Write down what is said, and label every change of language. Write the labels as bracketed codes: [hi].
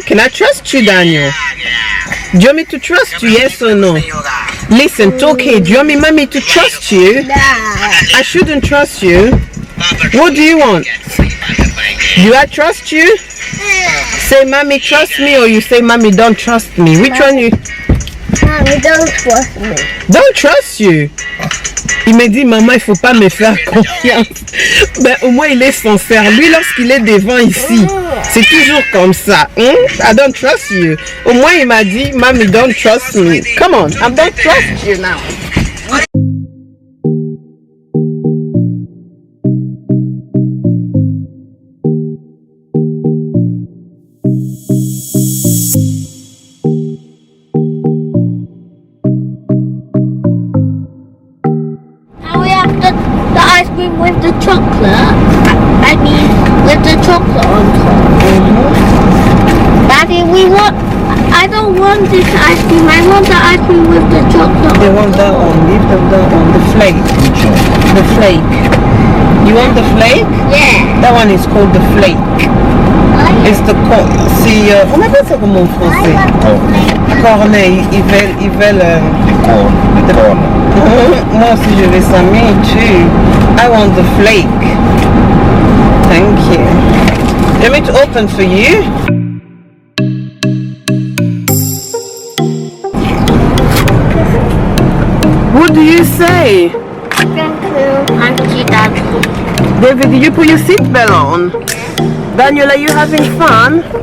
[en] Can I trust you, Daniel? Do you want me to trust you? Yes or no? Listen, it's okay. Do you want me, mommy, to trust you? I shouldn't trust you. What do you want? Do I trust you? Say, mommy, trust me, or you say, mommy, don't trust me. Which one you? Mommy, don't trust me. Don't trust you. [fr] Il me dit, maman, il faut pas me faire confiance. Ben, au moins, il est sincère. Lui, lorsqu'il est devant ici, c'est toujours comme ça. [en] I don't trust you. [fr] Au moins, il m'a dit, [en] mommy, don't trust me. Come on, I don't trust you now. Now we have the ice cream with the chocolate. I mean, with the chocolate on top. Daddy, I don't want this ice cream. I want the ice cream with the chocolate. They want that one. Leave them that one. The flake. Which one? The flake. You want the flake? Yeah. That one is called the flake. It's the corn. [fr] C'est, on appelle ça comment en français? Cornet. Ils veulent [en] The corn. [fr] Moi aussi je vais ça, [en] me too. I want the flake. Thank you. You want me to open for you? What do you say? Thank you. Thank you, Daddy. David, did you put your seatbelt on? Daniel, are you having fun?